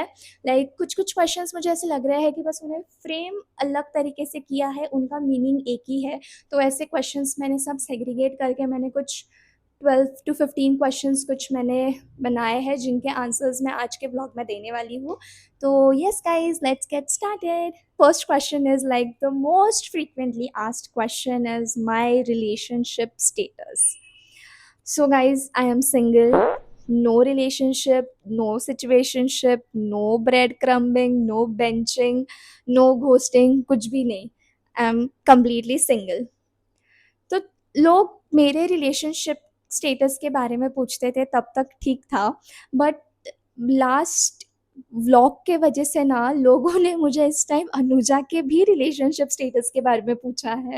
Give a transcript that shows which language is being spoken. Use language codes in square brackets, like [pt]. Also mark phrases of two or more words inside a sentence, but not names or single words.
[hi] लाइक कुछ-कुछ क्वेश्चन्स मुझे ऐसे लग रहा है कि बस उन्हें फ्रेम अलग तरीके से किया है, उनका मीनिंग एक ही है। तो ऐसे क्वेश्चन्स मैंने सब सेग्रीगेट करके मैंने कुछ 12 टू 15 क्वेश्चंस कुछ मैंने बनाए हैं, जिनके आंसर्स मैं आज के ब्लॉग में देने वाली हूँ। [en] तो yes guys, let's get started. first question is like the most frequently asked question is my relationship status. so guys, I am single, no relationship, no situationship, no breadcrumbing, no benching, no ghosting, [hi] कुछ भी नहीं। [en] I am completely single. [hi] तो लोग मेरे [en] relationship status [hi] के बारे में पूछते थे, तब तक ठीक था, [en] but last vlog [hi] के वजह से ना लोगों ने मुझे इस टाइम अनुजा के भी [en] relationship status [hi] के बारे में पूछा है।